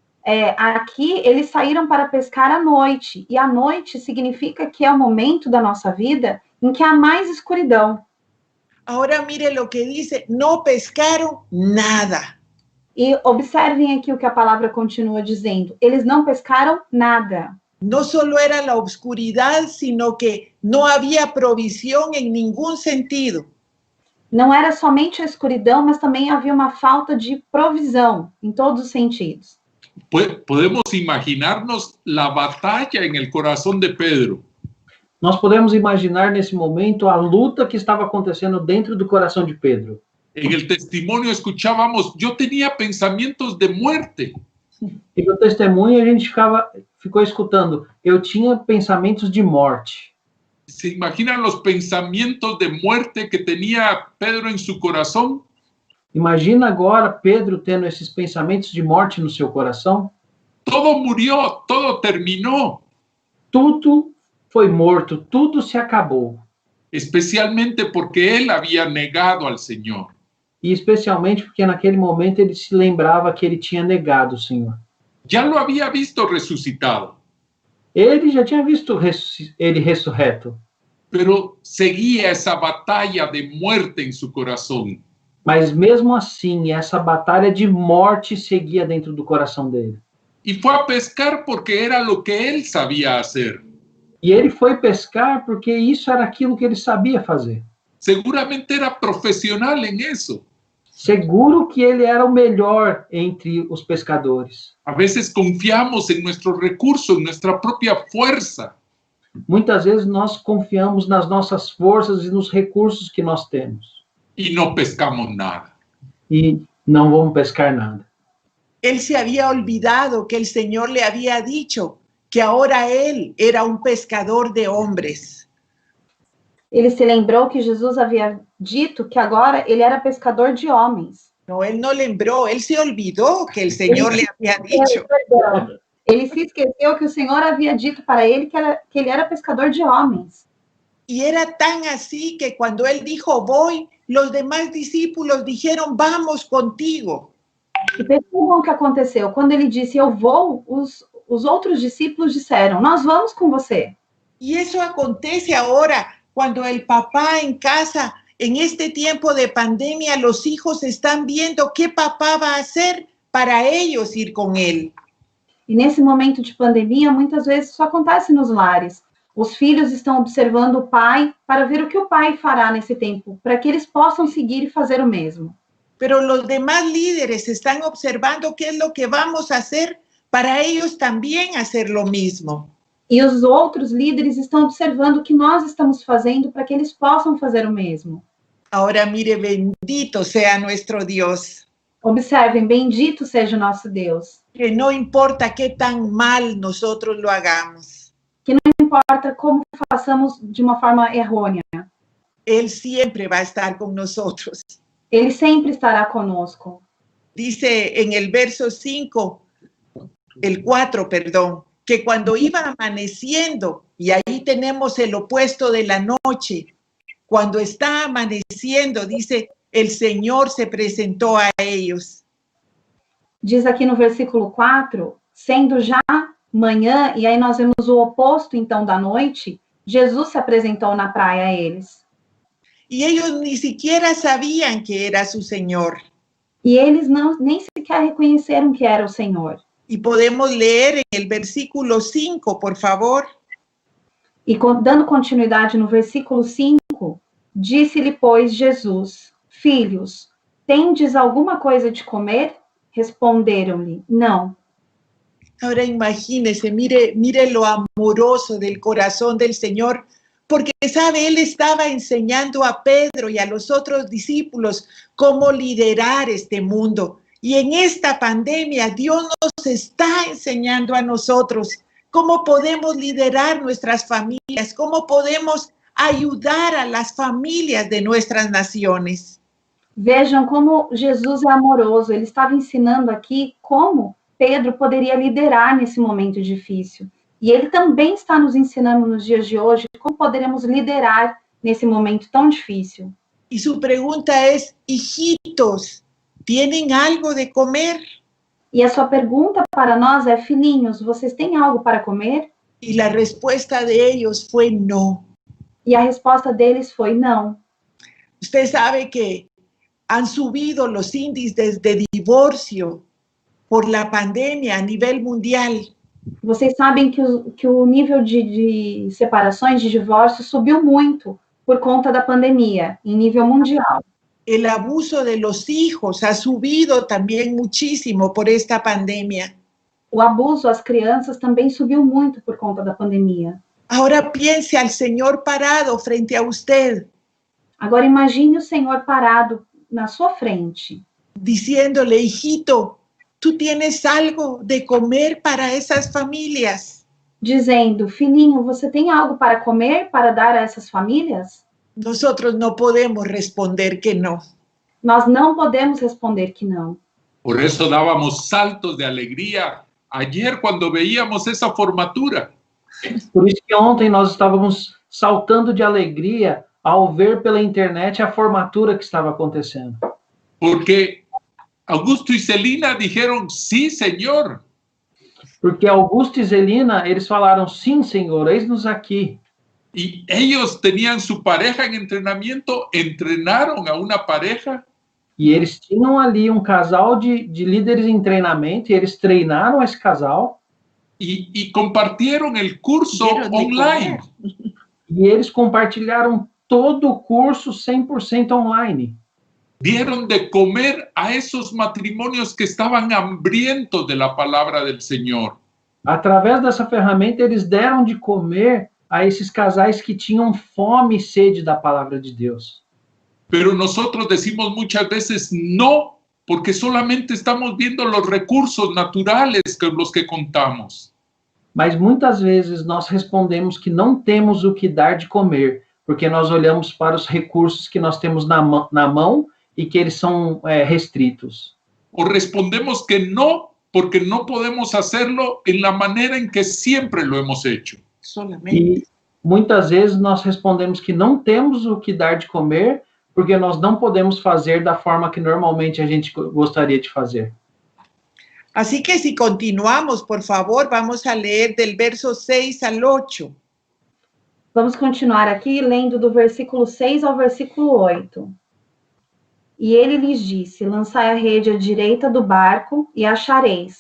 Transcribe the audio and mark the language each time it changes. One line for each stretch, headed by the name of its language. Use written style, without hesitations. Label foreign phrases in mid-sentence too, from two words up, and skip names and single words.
Portuguese: Aqui eles saíram para pescar à noite, e à noite significa que é o momento da nossa vida em que há mais escuridão.
Spanish: Ahora mire lo que dice, no pescaron nada.
Portuguese: E observem aqui o que a palavra continua dizendo. Eles não pescaram nada.
Spanish: No solo era la oscuridad, sino que no había provisión en ningún sentido.
Portuguese: Não era somente a escuridão, mas também havia uma falta de provisão em todos os sentidos.
Spanish: Podemos imaginarnos la batalla en el corazón de Pedro.
Portuguese: Nós podemos imaginar nesse momento a luta que estava acontecendo dentro do coração de Pedro.
Spanish: En el testimonio escuchábamos, yo tenía pensamientos de muerte.
Portuguese: E no testemunho a gente ficou escutando, eu tinha pensamentos de morte.
Spanish: ¿Se imaginan los pensamientos de muerte que tenía Pedro en su corazón?
Portuguese: Imagina agora Pedro tendo esses pensamentos de morte no seu coração.
Spanish: Todo murió, todo terminó.
Portuguese: Tudo foi morto, tudo se acabou.
Spanish: Especialmente porque él había negado al Señor.
Portuguese: E especialmente porque naquele momento ele se lembrava que ele tinha negado o Senhor.
Spanish: Ya lo había visto resucitado.
Portuguese: Ele já tinha visto ele ressurreto.
Spanish: Pero seguía esa batalla de muerte en su corazón.
Portuguese: Mas mesmo assim, essa batalha de morte seguia dentro do coração dele.
Spanish: Y fue a pescar porque era lo que él sabía hacer.
Portuguese: E ele foi pescar porque isso era aquilo que ele sabia fazer.
Spanish: Seguramente era profesional en eso.
Portuguese: Seguro que ele era o melhor entre os pescadores.
Spanish: A veces confiamos en nuestros recursos, en nuestra propia fuerza.
Portuguese: Muitas vezes nós confiamos nas nossas forças e nos recursos que nós temos.
Spanish: Y no pescamos nada.
Portuguese: E não vamos pescar nada.
Spanish: Él se había olvidado que el Señor le había dicho que ahora él era un pescador de hombres.
Portuguese: Ele se lembrou que Jesus havia dito que agora ele era pescador de homens.
Spanish: No, él no lembró, él se olvidó que el Señor le había dicho.
Portuguese: Ele se esqueceu que o Senhor havia dito para ele que ele era pescador de homens.
Spanish: Y era tan así que cuando él dijo voy, los demás discípulos dijeron vamos contigo.
Portuguese: E percebam o que aconteceu. Quando ele disse eu vou, os outros discípulos disseram nós vamos com você.
Spanish: Y eso acontece ahora cuando el papá en casa, en este tiempo de pandemia, los hijos están viendo qué papá va a hacer para ellos ir con él.
Portuguese: E nesse momento de pandemia, muitas vezes isso acontece nos lares. Os filhos estão observando o pai para ver o que o pai fará nesse tempo, para que eles possam seguir e fazer o mesmo.
Spanish: Pero los demás líderes están observando qué es lo que vamos a hacer para ellos también hacer lo mismo.
Portuguese: E os outros líderes estão observando o que nós estamos fazendo para que eles possam fazer o mesmo.
Spanish: Ahora mire, bendito sea nuestro Dios.
Portuguese: Observem, bendito seja o nosso Deus.
Spanish: Que no importa qué tan mal nosotros lo hagamos.
Portuguese: Que não importa como façamos de uma forma errônea.
Spanish: Él siempre va a estar con nosotros.
Portuguese: Ele sempre estará conosco.
Spanish: Dice en el verso 5, el 4, perdón, que cuando iba amaneciendo, y ahí tenemos el opuesto de la noche, cuando está amaneciendo, dice, el Señor se presentó a ellos.
Portuguese: Diz aqui no versículo 4, sendo já manhã, e aí nós vemos o oposto, então, da noite, Jesus se apresentou na praia a eles.
Spanish: Y ellos ni siquiera sabían que era su Señor.
Portuguese: E eles nem sequer reconheceram que era o Senhor.
Spanish: Y podemos leer en el versículo 5, por favor.
Portuguese: E dando continuidade no versículo 5, disse-lhe, pois, Jesus, filhos, tendes alguma coisa de comer? Responderam-lhe, não.
Spanish: Ahora imagínese, mire lo amoroso del corazón del Señor, porque, sabe, Él estaba enseñando a Pedro y a los otros discípulos cómo liderar este mundo. Y en esta pandemia, Dios nos está enseñando a nosotros cómo podemos liderar nuestras familias, cómo podemos ayudar a las familias de nuestras naciones.
Portuguese: Vejam como Jesus é amoroso. Ele estava ensinando aqui como Pedro poderia liderar nesse momento difícil. E ele também está nos ensinando nos dias de hoje como poderemos liderar nesse momento tão difícil.
Spanish: Y su pregunta es, hijitos, ¿tienen algo de comer?
Portuguese: E a sua pergunta para nós é, filhinhos, vocês têm algo para comer?
Spanish: Y la respuesta de ellos fue no.
Portuguese: E a resposta deles foi não.
Spanish: Usted sabe que han subido los índices de divorcio por la pandemia a nivel mundial.
Portuguese: Vocês sabem que o nível de separações, de divórcio, subiu muito por conta da pandemia, em nível mundial.
Spanish: El abuso de los hijos ha subido también muchísimo por esta pandemia.
Portuguese: O abuso às crianças também subiu muito por conta da pandemia.
Spanish: Ahora piense al Señor parado frente a usted.
Portuguese: Agora imagine o Senhor parado na sua frente.
Spanish: Diciéndole, hijito, ¿tú tienes algo de comer para esas familias?
Portuguese: Dizendo, filhinho, você tem algo para comer, para dar a essas famílias?
Spanish: Nosotros no podemos responder que no.
Portuguese: Nós não podemos responder que não.
Spanish: Por eso dábamos saltos de alegría ayer cuando veíamos esa formatura.
Portuguese: Por isso que ontem nós estávamos saltando de alegria ao ver pela internet a formatura que estava acontecendo.
Spanish: Porque Augusto y Celina dijeron, sí, Señor.
Portuguese: Porque Augusto e Zelina, eles falaram, sim, Senhor, eis-nos aqui.
Spanish: Y ellos tenían su pareja en entrenamiento, entrenaron a una pareja.
Portuguese: E eles tinham ali um casal de líderes em treinamento, e eles treinaram esse casal.
Spanish: Y compartieron el curso online.
Portuguese: E eles compartilharam todo o curso 100% online.
Spanish: Dieron de comer a esos matrimonios que estaban hambrientos de la palabra del Señor.
Portuguese: Através dessa ferramenta, eles deram de comer a esses casais que tinham fome e sede da palavra de Deus.
Spanish: Pero nosotros decimos muchas veces no, porque solamente estamos viendo los recursos naturales con los que contamos.
Portuguese: Mas muitas vezes nós respondemos que não temos o que dar de comer, porque nós olhamos para os recursos que nós temos na mão e que eles são restritos.
Spanish: O respondemos que no, porque no podemos hacerlo en la manera en que siempre lo hemos hecho.
Portuguese: E muitas vezes nós respondemos que não temos o que dar de comer, porque nós não podemos fazer da forma que normalmente a gente gostaria de fazer.
Spanish: Así que si continuamos, por favor, vamos a leer del verso 6 al 8.
Portuguese: Vamos continuar aqui lendo do versículo 6 ao versículo 8. E ele lhes disse, lançai a rede à direita do barco e achareis.